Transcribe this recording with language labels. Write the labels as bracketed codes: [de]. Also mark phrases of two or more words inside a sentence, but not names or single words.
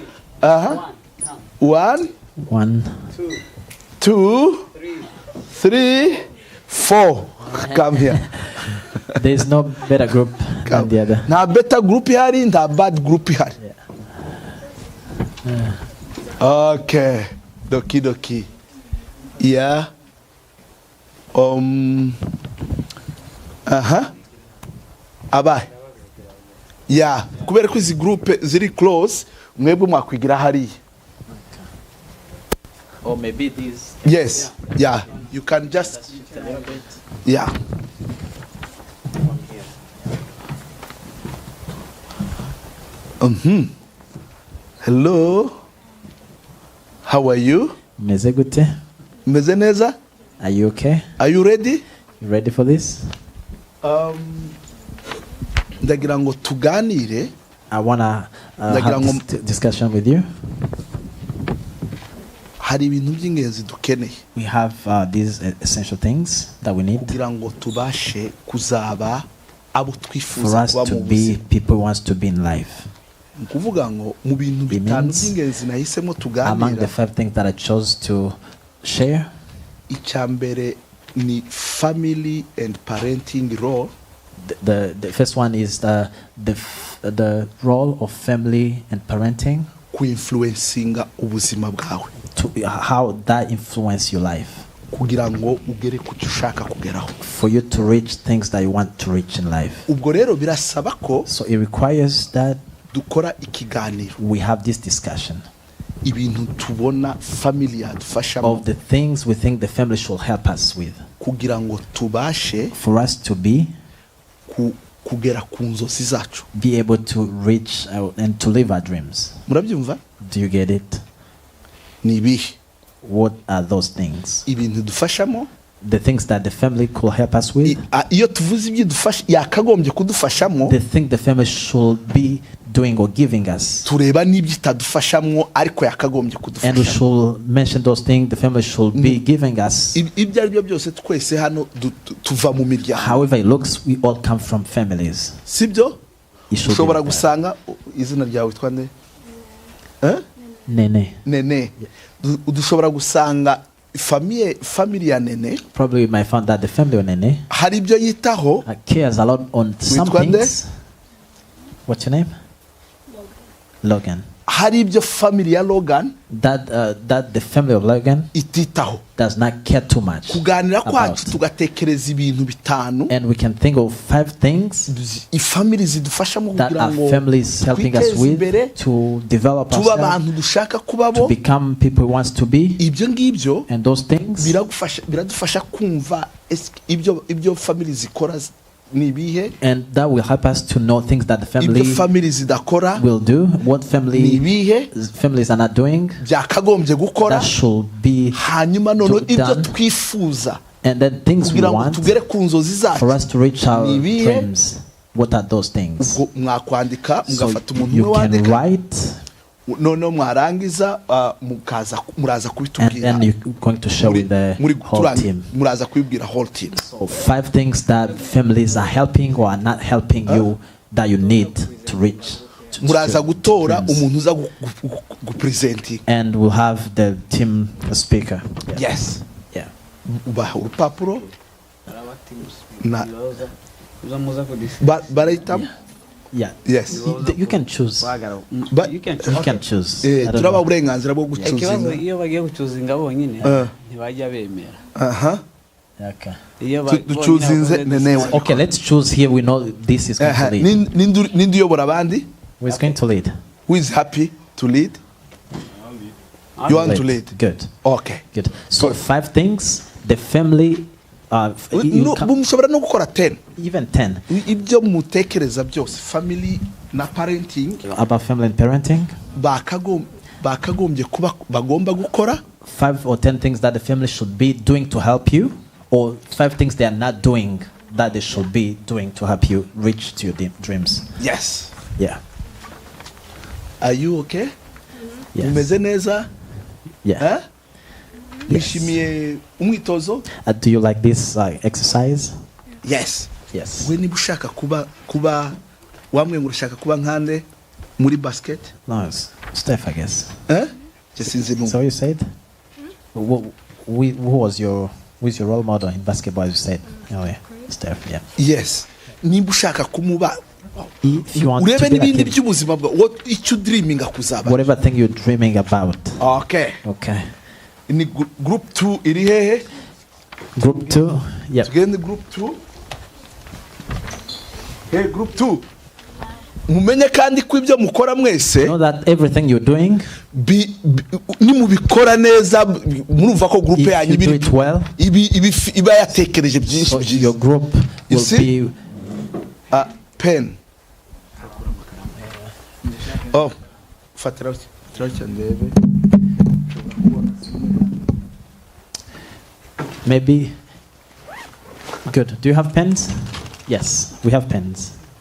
[en] 1, 2, 3, 4. Come here. There is no better group than the other. Now better group here and a bad group here. Okay. Doki. Yeah. [rw] Abaye. [en] Yeah. [rw] Kubera ko izi group ziri close, mwebwe mwakwigira hariya. [en] Or maybe these. Yes. Yeah. You can just. Yeah. Hello. How are you? [rw] Meze gute? Meze neza? [en] Are you okay? Are you ready? You ready for this? [rw] Ndagira ngo tuganire. [en] I wanna have this discussion with you. [rw] Hari ibintu by'ingenzi dukeneye. [en] We have these essential things that we need [rw] kugira ngo tubashe kuzaba abo [en] for [rw] twifuza [en] us [rw] kuba [en] to [rw] mu [en] be [rw] buzima. [en] people who wants to be in life. [rw] Kuvuga ngo mu bintu bitanu by'ingenzi nahisemo [en] Among the [rw] tuganira, [en] 5 things that I chose to share, [rw] icya mbere ni [en] family and parenting role. the first one is the role of family and parenting, [rw] Kuinfluencinga ubuzima bwawe [en] to how that influence your life [rw] kugira ngo ugere ku cyo ushaka kugeraho. [en] for you to reach things that you want to reach in life. [rw] Ubwo rero birasaba ko [en] So it requires that [rw] dukora ikiganiro, [en] we have this discussion [rw] ibintu tubona family yadufashamo [en] of the things we think the family should help us with, [rw] kugira ngo tubashe [en] for us to be [rw] kugera ku nzozi zacu. [en] able to reach and to live our dreams. [rw] Murabyumva? [en] Do you get it? [rw] Ni ibihe [en] What are those things? [rw] ibintu dufashamo? [en] The things that the family could help us with. [rw] Iyo tuvuze ibyo dufasha yakagombye kudufashamo, [en] The thing the family should be doing or giving us. [rw] tureba n'ibyo itadufashamo ariko yakagombye [en] And we [rw] kudufasha. [en] should mention those things the family should be giving us. [rw] Ibyo ari byo byose twese hano tuva mu miryango, [en] However it looks, we all come from families. [rw] sibyo? [en] It should be [rw] Ushobora [en] like that. [rw] gusanga izina ryawe witwa nde? Nene. Nene. Dushobora gusanga family ya Nene [en] Probably we might find that the family of Nene [rw] hari ibyo yitaho, [en] cares a lot on some Which one there? things. What's your name? Logan. [rw] hari ibyo family ya Logan [en] That the family of Logan [rw] ititaho. [en] does not care too much [rw] Kuganira [en] about. [rw] kwacu tugatekereza ibintu bitanu [en] And we can think of 5 things [rw] ifamily zidufashamo [en] that [rw] kugira [en] our [rw] ngo [en] families helping us [rw] twiteze imbere, [en] with to develop [rw] tuba [en] ourselves, [rw] abantu dushaka [en] to [rw] kubabo. [en] become people who wants to be. [rw] Ibyo ngibyo [en] And those things [rw] biradufasha kumva ibyo family zikora ni ibihe, [en] and that will help us to know things that the family [rw] ibyo family zidakora [en] will do, what [rw] ni [en] families [rw] ibihe [en] are not doing [rw] byakagombye gukora, [en] that should be [rw] hanyuma noneho [en] to [rw] ibyo [en] done. [rw] twifuza [en] And then things we [rw] kugira ngo [en] want [rw] tugere ku nzozi [en] for [rw] zacu. [en] us to reach our [rw] Ni ibihe? [en] dreams. What are those things? [rw] Ubwo mwakwandika [en] So [rw] mugafata umuntu [en] you [rw] umwe [en] can [rw] wandika, [en] write [rw] noneho mwarangiza muraza [en] and [rw] kubitubwira [en] then you're going to share with the whole team. [rw] muraza kubibwira [en] whole team. So 5 things that families are helping or are not helping you that you need to reach. [rw] Muraza [en] to [rw] gutora [en] dreams. [rw] umuntu uza gupresenting. [en] And we'll have the team speaker. Yes. Yeah. [rw] Ubaha urupapuro na barahitamo. [en] Yeah. Yes. You can choose. But You can You can choose. I don't [rw] turaba [en] know. [rw] uburenganzira bwo ikibazo gucuzinga. iyo bagiye gucuzinga bonyine ntibajya bemera [en] Okay. [rw] iyo ducuzinze nenewe. [en] Okay, let's choose here. We know this is going to lead. [rw] Nindi uyobora abandi? [en] Who is going to lead? Who is happy to lead? You want to lead? Good. Okay. Good. So 5 things the family you can- [rw] mushobora no gukora 10. [en] even 10 [rw] Ibyo mutekereza byose family na parenting [en] about family and parenting. [rw] bakagombye kuba bagomba gukora, [en] 5 or 10 things that the family should be doing to help you, or 5 things they are not doing that they should be doing to help you reach to your dreams. Yes. Yeah. Are you okay? Yes. [rw] Umeze neza? [en] Yeah. [rw] Eh? Mwishimiye umwitozo? [en] Do you like this exercise? Yes. Yes. [rw] We niba ushaka kuba wamwe ngo ushaka kuba nkande muri basket? [en] No, it's Steph, I guess. Just in the So you said? Who was your role model in basketball? You said, oh yeah, Steph. Yeah. Yes. [rw] Niba ushaka kumuba [en] If you want to [rw] urebe [en] be like [rw] n'ibindi [en] him, [rw] by'ubuzima bwa what icyo dreaminga kuzaba. [en] whatever thing you're dreaming about. Okay. Okay. [rw] Ni group 2 iri hehe? [en] Group 2. Yeah. Tugende group 2. Hey, group 2. [rw] Mumenye kandi ko ibyo mukora mwese [en] Know that everything you're doing, [rw] ni mubikora neza murumva ko group [en] if [rw] yanyu [en] you do it well, [rw] iba yatekereje byinshi [en] so [rw] byiza. [en] your group You will see? be. Pen. [rw] Oh, fatira ndebe. [en] Maybe. Good. Do you have pens? Yes, we have pens.